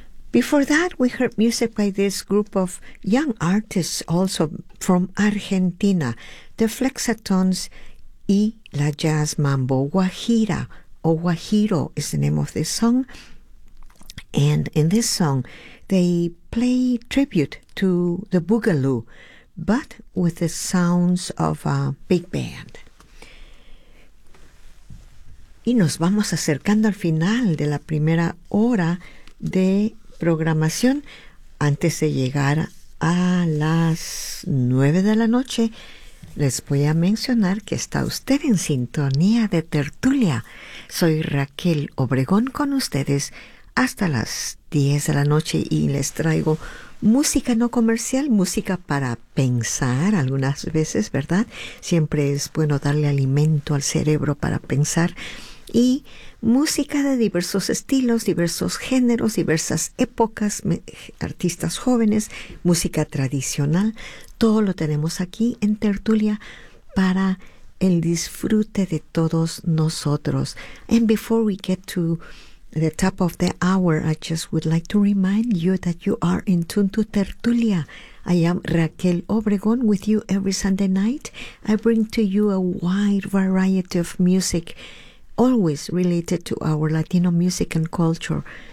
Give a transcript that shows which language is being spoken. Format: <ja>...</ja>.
<en>Before that, we heard music by this group of young artists also from Argentina, the Flexatones y la Jazz Mambo. Guajira o Guajiro is the name of this song. And in this song, they play tribute to the boogaloo, but with the sounds of a big band.</en> <es>Y nos vamos acercando al final de la primera hora de programación. Antes de llegar a las 9 de la noche, les voy a mencionar que está usted en sintonía de Tertulia. Soy Raquel Obregón con ustedes hasta las 10 de la noche y les traigo música no comercial, música para pensar algunas veces, ¿verdad? Siempre es bueno darle alimento al cerebro para pensar y música de diversos estilos, diversos géneros, diversas épocas, artistas jóvenes, música tradicional. Todo lo tenemos aquí en Tertulia para el disfrute de todos nosotros.</es> <en>And before we get to the top of the hour, I just would like to remind you that you are in Tune to Tertulia. I am Raquel Obregón with you every Sunday night. I bring to you a wide variety of music, always related to our Latino music and culture.</en>